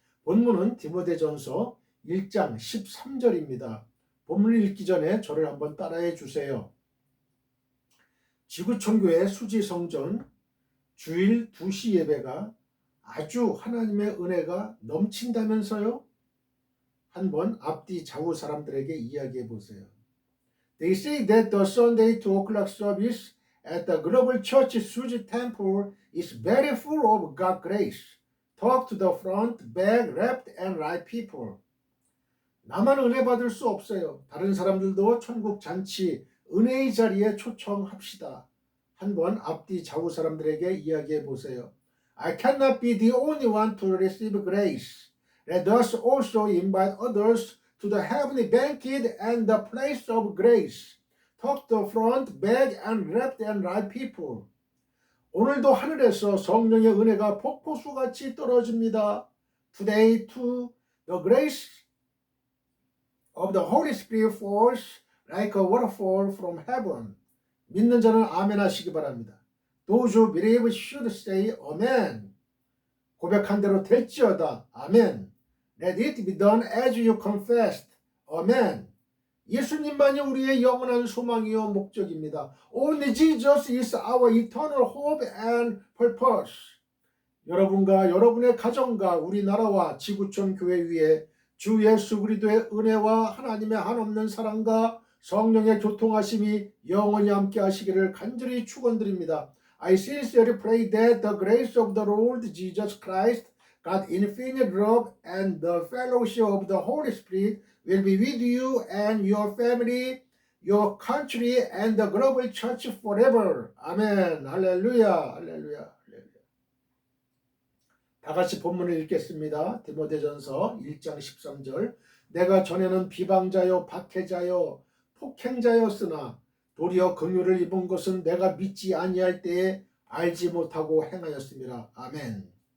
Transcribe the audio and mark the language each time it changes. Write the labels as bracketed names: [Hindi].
[Korean] 본문은 디모데전서 1장 13절입니다. 본문을 읽기 전에 저를 한번 따라해 주세요. 지구촌교회 수지성전 주일 2시 예배가 아주 하나님의 은혜가 넘친다면서요? 한번 앞뒤 좌우 사람들에게 이야기해 보세요. [English] They say that the Sunday 2 o'clock service at the Global Church Suji Temple is very full of God's grace. Talk to the front, back, left, and right people. [Korean] 나만 은혜 받을 수 없어요. 다른 사람들도 천국 잔치, 은혜의 자리에 초청합시다. 한번 앞뒤 좌우 사람들에게 이야기해 보세요. [English] I cannot be the only one to receive grace. Let us also invite others to the heavenly banquet and the place of grace. Talk to the front, back, and left and right people. [Korean] 오늘도 하늘에서 성령의 은혜가 폭포수같이 떨어집니다. [English] Today too, the grace of the Holy Spirit falls like a waterfall from heaven. [Korean] 믿는 자는 아멘 하시기 바랍니다. [English] Those who believe should say amen. [Korean] 고백한 대로 될지어다. 아멘. [English] Let it be done as you confessed. [Korean] 아멘. 예수님만이 우리의 영원한 소망이요 목적입니다. [English] Only Jesus is our eternal hope and purpose. [Korean] 여러분과 여러분의 가정과 우리나라와 지구촌 교회 위에 주 예수 그리스도의 은혜와 하나님의 한없는 사랑과 성령의 교통하심이 영원히 함께 하시기를 간절히 축원드립니다. [English] I sincerely pray that the grace of the Lord Jesus Christ, God's infinite love, and the fellowship of the Holy Spirit will be with you and your family, your country, and the global church forever. [Korean] 아멘. 할렐루야. 할렐루야. 할렐루야. 다 같이 본문을 읽겠습니다. 디모데전서 1장 13절. 내가 전에는 비방자요 박해자요 폭행자였으나 도리어 긍휼을 입은 것은 내가 믿지 아니할 때에 알지 못하고 행하였습니다. 아멘.